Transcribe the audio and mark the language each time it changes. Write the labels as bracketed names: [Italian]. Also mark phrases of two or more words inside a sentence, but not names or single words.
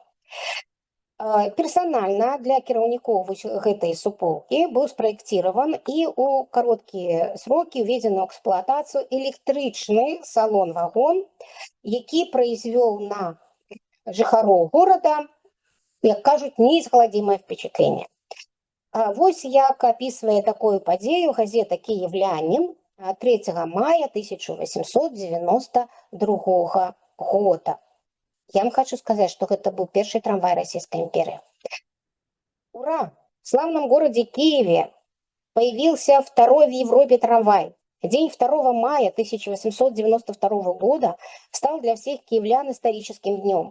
[Belarusian] Персанальна для кіраўнікоў гэтай суполкі быў спраектирован і ў кароткія срокі ўведзены ў эксплуатацыю электрычны салон-вагон, які произвёл на жыхароў горада, як кажуць, [Russian] неизгладимое впечатление. [Belarusian] Вось як опісвае такую падзею газета «Киевлянин» 3 мая 1892 года. [Russian] Я вам хочу сказать, что это был первый трамвай Российской империи. Ура! В славном городе Киеве появился второй в Европе трамвай. День 2 мая 1892 года стал для всех киевлян историческим днем.